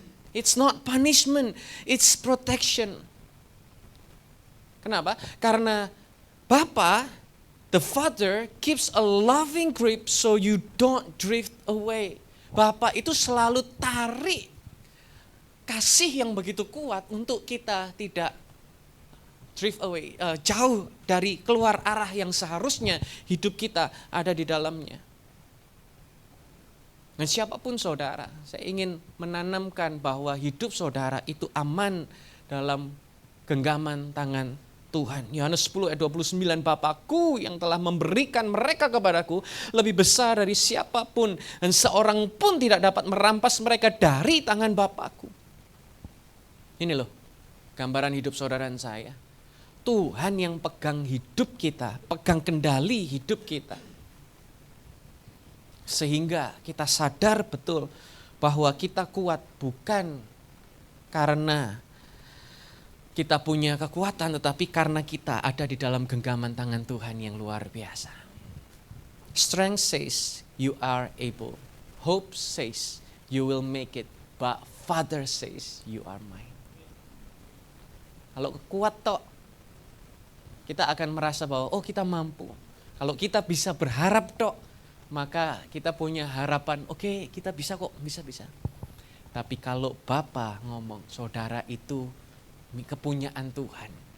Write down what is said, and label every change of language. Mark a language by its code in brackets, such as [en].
[en] It's not punishment, it's protection. [id] Kenapa? Karena Bapa, [en] the Father, keeps a loving grip so you don't drift away. [id] Bapa itu selalu tarik kasih yang begitu kuat untuk kita tidak [en] drift away, [id] jauh dari keluar arah yang seharusnya hidup kita ada di dalamnya. Dan siapapun saudara, saya ingin menanamkan bahwa hidup saudara itu aman dalam genggaman tangan Tuhan. Yohanes 10 ayat 29, Bapakku yang telah memberikan mereka kepadaku lebih besar dari siapapun, dan seorang pun tidak dapat merampas mereka dari tangan Bapakku. Ini loh gambaran hidup saudara dan saya. Tuhan yang pegang hidup kita, pegang kendali hidup kita. Sehingga kita sadar betul bahwa kita kuat bukan karena kita punya kekuatan, tetapi karena kita ada di dalam genggaman tangan Tuhan yang luar biasa. [en] Strength says you are able. Hope says you will make it. But Father says you are mine. [id] Kalau kuat tok, kita akan merasa bahwa kita mampu. Kalau kita bisa berharap tok, maka kita punya harapan, oke, kita bisa kok, bisa. Tapi kalau Bapa ngomong, saudara itu kepunyaan Tuhan.